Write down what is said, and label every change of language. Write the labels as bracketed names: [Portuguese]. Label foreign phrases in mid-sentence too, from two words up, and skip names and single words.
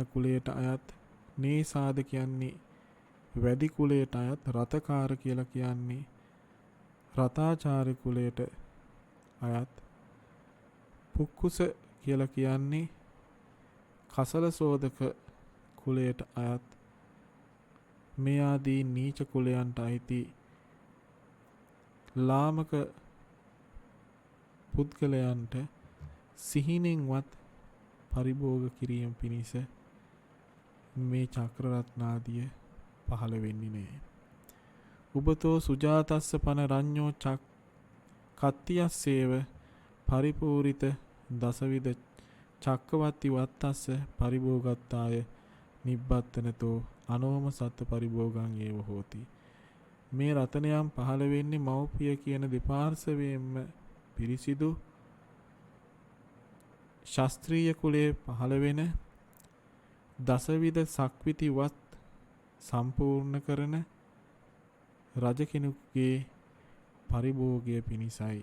[Sinhala] කුලයට අයත් නේසාද කියන්නේ වැඩි කුලයට අයත් රතකාර කියලා කියන්නේ රතාචාර්ය කුලයට අයත් පුක්කුස කියලා කියන්නේ කසල සෝදක කුලයට අයත් මේ ආදී නීච කුලයන්ට අයිති ලාමක පුද්ගලයන්ට සිහිනෙන්වත් පරිභෝග කිරීම පිණිස මේ චක්‍රරත්නාදිය පහළ වෙන්නේ නැහැ. [Pali] උබතෝ සුජාතස්ස පන රඤ්ඤෝ කත්තියස්සේව පරිපූරිත දසවිද චක්කවත්ති වත්තස්ස පරිභෝගත්තාය නිබ්බත්තනතෝ අනෝම සත්ත්ව පරිභෝගං ඒව හෝති. [Sinhala] මේ රතනයන් පහළ වෙන්නේ මව්පිය කියන දෙපාර්ශවයෙන්ම පිරිසිදු ශාස්ත්‍රීය කුලයේ පහළ වෙන දසවිධ සක්විතිවත් සම්පූර්ණ කරන රජ කෙනෙකුගේ පරිභෝගය පිණිසයි.